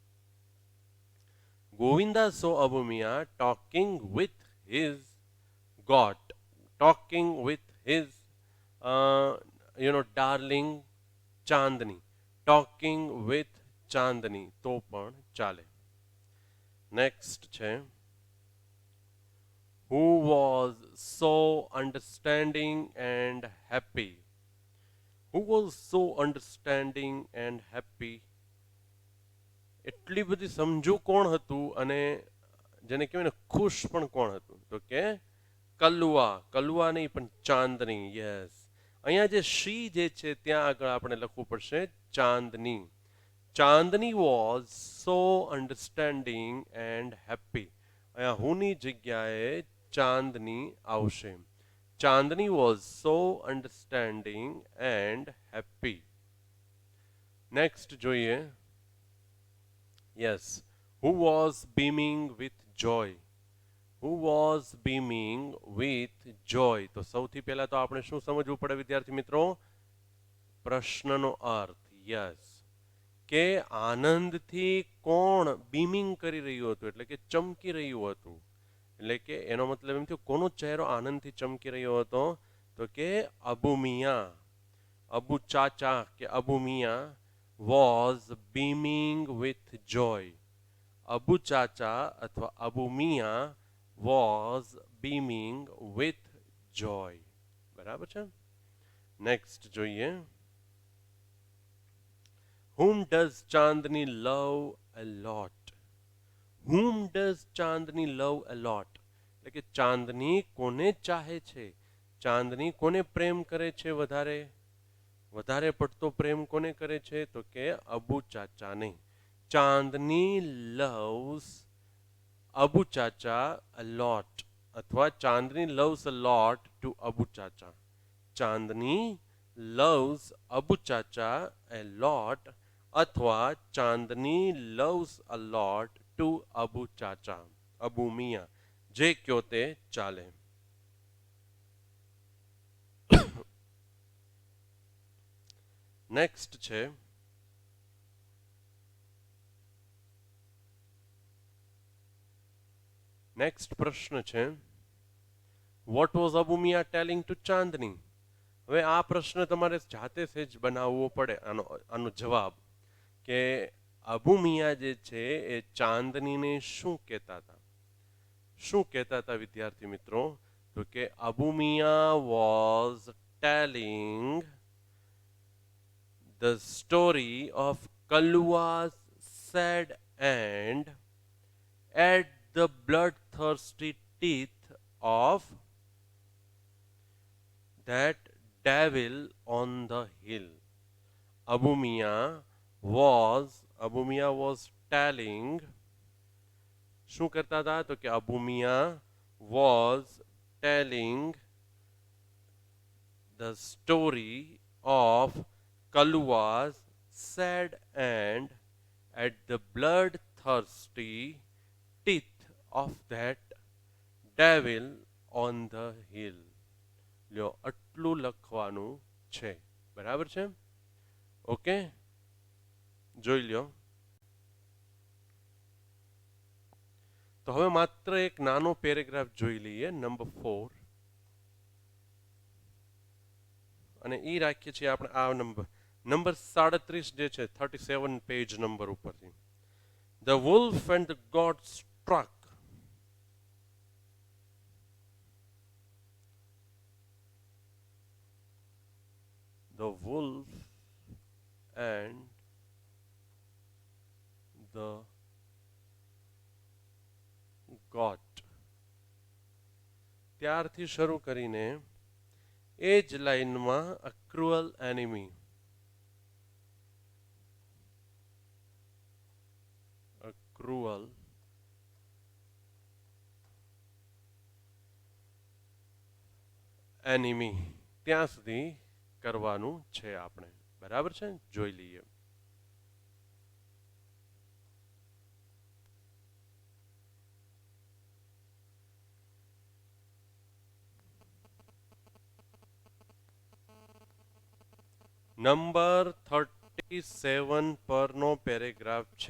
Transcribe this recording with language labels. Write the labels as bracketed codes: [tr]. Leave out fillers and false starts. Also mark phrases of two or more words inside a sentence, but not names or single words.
[en] Govinda so Abu Miya talking with his goat, talking with his darling Chandni, talking with Chandni [gu] તો પણ ચાલે. નેક્સ્ટ છે, [en] who was so understanding and happy? Who was so understanding and happy? [gu] એટલી બધી સમજુ કોણ હતું અને જેને કહેવાય ને ખુશ પણ કોણ હતું? તો કે કલુઆ. કલુઆ નહીં પણ ચાંદની. યસ, અહીંયા જે શી જે છે ત્યાં આગળ આપણે લખવું પડશે ચાંદની. [en] Chandni was so understanding and happy. [gu] અહીંયા હુંની જગ્યાએ ચાંદની આવશે. [en] Chandni was so understanding and happy. [gu] નેક્સ્ટ જોઈએ. યસ, [en] who was beaming with joy? Who was beaming with joy? [gu] તો સૌથી પહેલા તો આપણે શું સમજવું પડે વિદ્યાર્થી મિત્રો? પ્રશ્નનો અર્થ. યસ, કે આનંદથી કોણ બીમિંગ કરી રહ્યું હતું, એટલે કે ચમકી રહ્યું હતું. એટલે કે એનો મતલબ એમ થયો કોનો ચહેરો આનંદથી ચમકી રહ્યો હતો? તો કે અબુ મિયા, અબુ ચાચા કે અબુ મિયા [en] was beaming with joy. [gu] અબુ ચાચા અથવા અબુ મિયા [en] was beaming with joy. [gu] બરાબર છે? નેક્સ્ટ જોઈએ. [en] Whom does Chandni love a lot? Whom does Chandni love a lot? [gu] એટલે કે ચાંદની કોને ચાહે છે? ચાંદની કોને પ્રેમ કરે છે વધારે? વધારે પડતો પ્રેમ કોને કરે છે? તો કે અબુ ચાચાને. [en] Chandni loves Abu Chacha a lot અથવા ચાંદની loves a lot to અબુ ચાચા. ચાંદની loves Abu Chacha a lot अथवा चांदनी loves a lot to Abu Chacha અબુ મિયા [gu] જે કયો તે ચાલે. નેક્સ્ટ છે નેક્સ્ટ પ્રશ્ન છે [en] what was Abu Miya telling to Chandni. [gu] હવે આ પ્રશ્ન તમારે જાતે જ બનાવવો પડે આનો જવાબ કે અબુ મિયા જે છે એ ચાંદનીને શું કહેતા હતા. શું કહેતા હતા વિદ્યાર્થી મિત્રો? તો કે [en] Abu Miya was telling the story of Kalua's sad end at the bloodthirsty teeth of that devil on the hill. Abu Miya was telling [gu] શું કરતા હતા તો કે [en] અબુ મિયા was telling the story of Kalua's sad end at the bloodthirsty teeth of that devil on the hill. [gu] લ્યો આટલું લખવાનું છે. બરાબર છે? ઓકે, જોઈ લ્યો. તો હવે માત્ર એક નાનો પેરેગ્રાફ જોઈ લઈએ, નંબર 4. અને એ રાખીએ છીએ આપણે આ નંબર 37 જે છે 37 પેજ નંબર ઉપરથી. [en] The wolf and the god struck. The wolf and the goat. [gu] ત્યારથી શરૂ કરીને એ જ લાઈનમાં [en] a cruel enemy. A cruel enemy. [gu] ત્યાં સુધી કરવાનું છે આપણે. બરાબર છે? જોઈ લઈએ. નંબર 37 પરનો પેરેગ્રાફ છે.